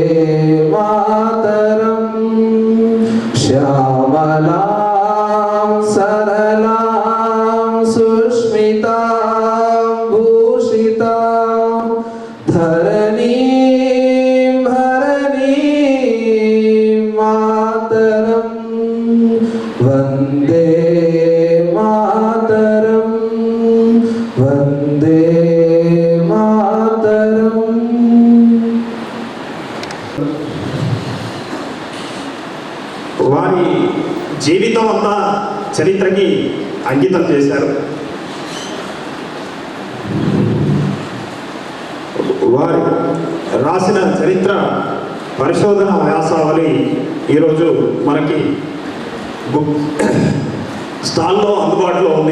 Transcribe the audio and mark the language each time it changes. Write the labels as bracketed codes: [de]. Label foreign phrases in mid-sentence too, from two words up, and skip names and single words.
[sa] मातरम श्यामला सरलां सुष्मितां भूषितां धरणीं भरणीं मातरं वन्दे मातरं वन्दे मातरम्. [te] వారి జీవితం అంతా చరిత్రకి అంకితం చేశారు. వారు రాసిన చరిత్ర పరిశోధన వ్యాసావళి ఈరోజు మనకి స్టాల్లో అందుబాటులో ఉంది.